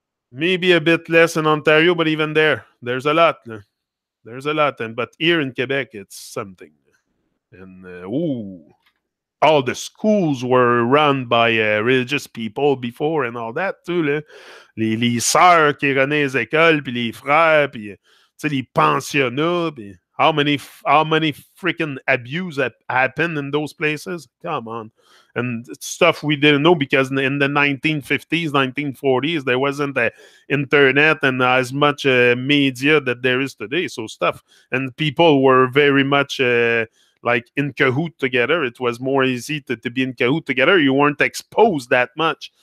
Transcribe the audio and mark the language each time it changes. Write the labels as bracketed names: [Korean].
[English] Maybe a bit less in Ontario, but even there's a lot. There's a lot. But here in Quebec, it's something. And all the schools were run by religious people before and all that too. [French] Les sœurs qui renaient les écoles, puis les frères, puis les pensionnats, puis [English] how many freaking abuse happened in those places? Come on. And stuff we didn't know because in the 1950s, 1940s, there wasn't the internet and as much media that there is today. So stuff. And people were very much like in cahoot together. It was more easy to be in cahoot together. You weren't exposed that much.